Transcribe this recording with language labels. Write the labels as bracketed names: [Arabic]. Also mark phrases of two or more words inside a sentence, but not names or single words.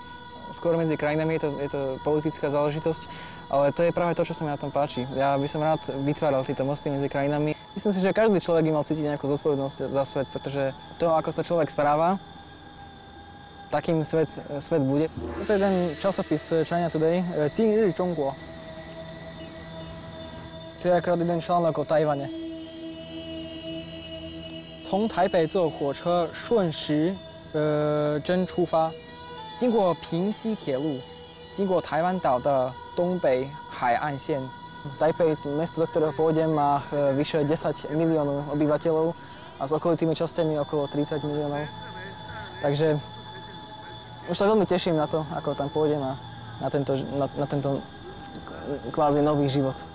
[Slovak] Skôr medzi krajinami je to politická záležitosť, ale to je práve to, čo sa mi na tom páči. Ja by som rád vytváral tieto mosty medzi krajinami. Myslím si, že každý človek by mal cítiť nejakú zodpovednosť za svet, pretože to, ako sa človek správa, takým svet bude. To je ten časopis China Today, [Chinese] 今日中国. [Slovak] To je akorát jeden článok o Tajvane. [Chinese] 从台北坐火车顺时针出发，经过平溪铁路，经过台湾岛的东北海岸线。 [Slovak] Tajpej, mesto, do ktorého pôjdem, má vyše 10 miliónov obyvateľov a s okolitými časťami okolo 30 miliónov. Takže už sa veľmi teším na to, ako tam pôjdem a na tento kvázi nový život.